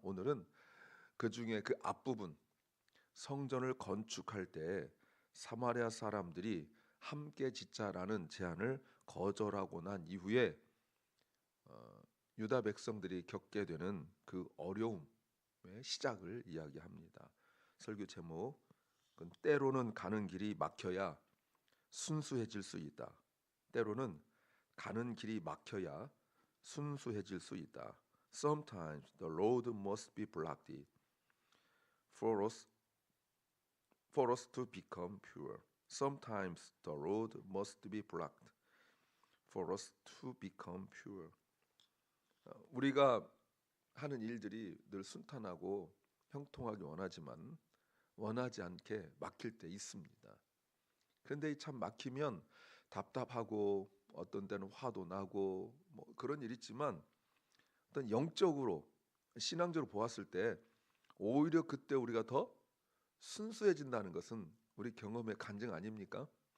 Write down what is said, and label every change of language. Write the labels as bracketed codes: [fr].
[ko] 오늘은 그 중에 그 앞부분 성전을 건축할 때 사마리아 사람들이 함께 짓자라는 제안을 거절하고 난 이후에 유다 백성들이 겪게 되는 그 어려움의 시작을 이야기합니다. 설교 제목 때로는 가는 길이 막혀야 순수해질 수 있다. 때로는 가는 길이 막혀야 순수해질 수 있다. [en] Sometimes the road must be blocked for us to become pure. Sometimes the road must be blocked for us to become pure. [ko] 우리가 하는 일들이 늘 순탄하고 형통하기 원하지만 원하지 않게 막힐 때 있습니다. 그런데 참 막히면 답답하고 어떤 때는 화도 나고 뭐 그런 일 있지만 어떤 영적으로 신앙적으로 보았을 때 오히려 그때 우리가 더 순수해진다는 것은 우리 경험의 간증 아닙니까?